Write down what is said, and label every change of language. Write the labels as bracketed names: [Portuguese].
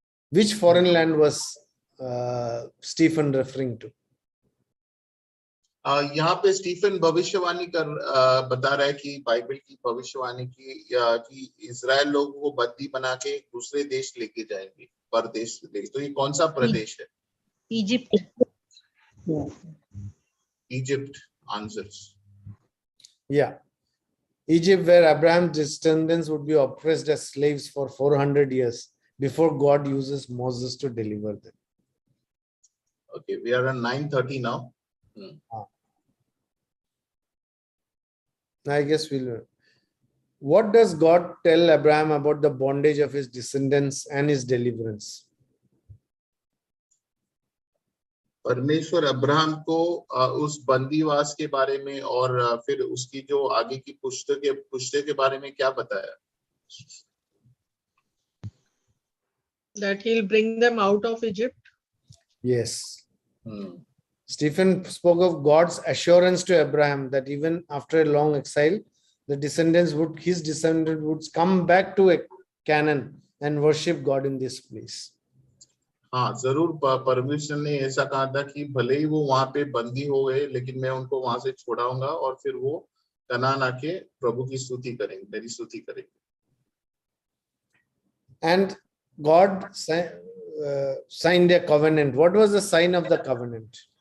[English] Which foreign land was Stephen referring to? [Hindi] यहाँ पे Stephen भविष्यवाणी बता रहा है कि बाइबल की भविष्यवाणी कि इजराइल लोग को बंदी बना के दूसरे देश लेके जाएंगे, परदेश लेके. तो ये कौन सा प्रदेश है? [English] Egypt. Egypt answers. Yeah. Egypt, where Abraham's descendants would be oppressed as slaves for 400 years before God uses Moses to deliver them. Okay, we are on 9:30 now. I guess we'll. What does God tell Abraham about the bondage of his descendants and his deliverance? [Hindi] परमेश्वर Abraham को उस बंदीवास के बारे में और फिर उसकी जो आगे की पुश्ते के बारे में क्या बताया? [English] That he'll bring them out of Egypt. Yes. Stephen spoke of God's assurance to Abraham that even after a long exile, his descendants would come back to Canaan and worship God in this place. [Hindi] हाँ, जरूर परमेश्वर ने ऐसा कहा था कि भले ही वो वहां पे बंदी हो गए, लेकिन मैं उनको वहां से छुड़ाऊंगा और फिर वो कनान आके प्रभु की स्तुति करेंगे, मेरी स्तुति करेंगे. [English] And God signed a covenant. What was the sign of the covenant?